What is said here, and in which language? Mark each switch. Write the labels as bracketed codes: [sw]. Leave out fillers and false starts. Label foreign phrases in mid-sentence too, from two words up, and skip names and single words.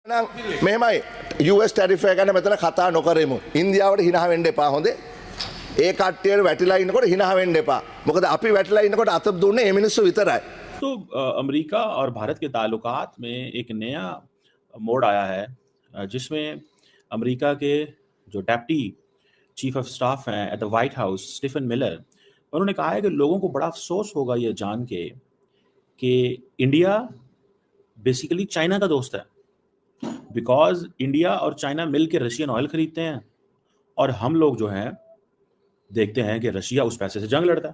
[si] මෙහෙමයි US ටැරිෆ් එක ගැන මෙතන කතා නොකරමු. ඉන්දියාවට හිනහ වෙන්න එපා හොඳේ. ඒ කට්ටියට වැටිලා ඉන්නකොට හිනහ වෙන්න එපा. මොකද අපි වැටිලා ඉන්නකොට අත දුන්නේ මේ මිනිස්සු විතරයි. [hi] तो अमेरिका और भारत के ताल्लुकात में एक नया मोड़ आया है जिसमें अमेरिका के जो [en] deputy chief of staff [hi] हैं [en] at the White House [hi] स्टीफन मिलर, उन्होंने कहा है कि लोगों को बड़ा अफसोस होगा ये जान के कि इंडिया बेसिकली चाइना का दोस्त है, बिकॉज इंडिया और चाइना मिल के [en] Russian oil [hi] खरीदते हैं और हम लोग जो हैं देखते हैं कि रशिया उस पैसे से जंग लड़ता है।